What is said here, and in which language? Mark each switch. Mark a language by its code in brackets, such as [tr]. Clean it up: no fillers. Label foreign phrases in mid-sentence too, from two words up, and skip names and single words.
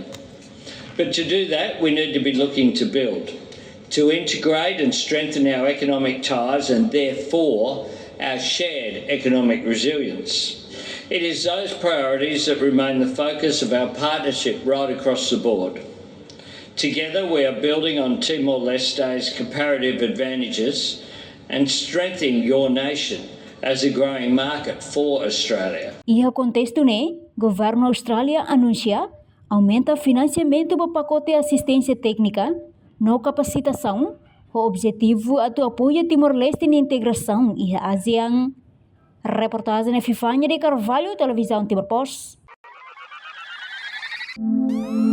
[en] But to do that, we need to be looking to build, to integrate and strengthen our economic ties and therefore our shared economic resilience. It is those priorities that remain the focus of our partnership right across the board. Together we are building on Timor-Leste's comparative advantages and strengthening your nation as a growing market for Australia. [tet] Iha contexto ne, governo Austrália anuncia aumenta financiamento para pacote assistência técnica, no capacitação, o objetivo atu apoio Timor-Leste na integração e a ASEAN. Reportagem Fifanya de Carvalho, Televisão Timor Post.